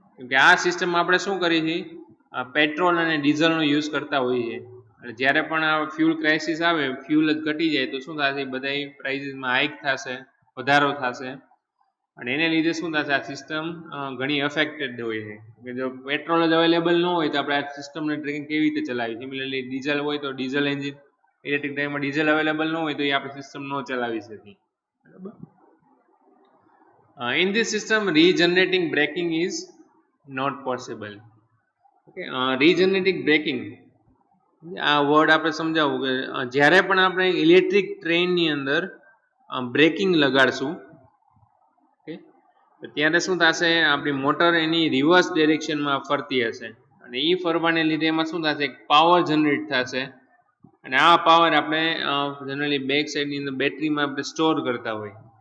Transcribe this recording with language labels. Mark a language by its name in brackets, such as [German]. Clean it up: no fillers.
[Gujarati] કે આ સિસ્ટમમાં આપણે શું કરીએ છીએ, પેટ્રોલ અને ડીઝલનો યુઝ કરતા હોઈએ, અને જ્યારે પણ આ ફ્યુલ ક્રાઇસિસ આવે, ફ્યુલ જ ઘટી જાય, તો શું થશે, બધા પ્રાઇસીસમાં હાઇક થશે, વધારો થશે, અને એને લીધે શું થશે, આ સિસ્ટમ ઘણી અફેક્ટેડ હોય છે. કે જો પેટ્રોલ જ અવેલેબલ ન હોય તો આપણે આ સિસ્ટમને ટ્રેકિંગ કેવી રીતે ચલાવી. સિમિલરલી ડીઝલ હોય તો diesel engine, electric ડ્રાઈવમાં diesel available ન હોય તો એ આપણે સિસ્ટમ ન ચલાવી શકીએ. બરાબર. [English] In this system, regenerating braking is not possible. [Gujarati] Okay, regenerating braking, આ વર્ડ આપણે સમજાવવું કે જ્યારે પણ આપણે ઇલેક્ટ્રિક ટ્રેનની અંદર બ્રેકિંગ લગાડશું, તો ત્યારે શું થશે, આપણી મોટર એની રિવર્સ ડિરેક્શનમાં ફરતી હશે, અને એ ફરવાને લીધે એમાં શું થશે, પાવર જનરેટ થશે, અને આ પાવર આપણે જનરલી બેક સાઈડની અંદર બેટરીમાં આપણે સ્ટોર કરતા હોય.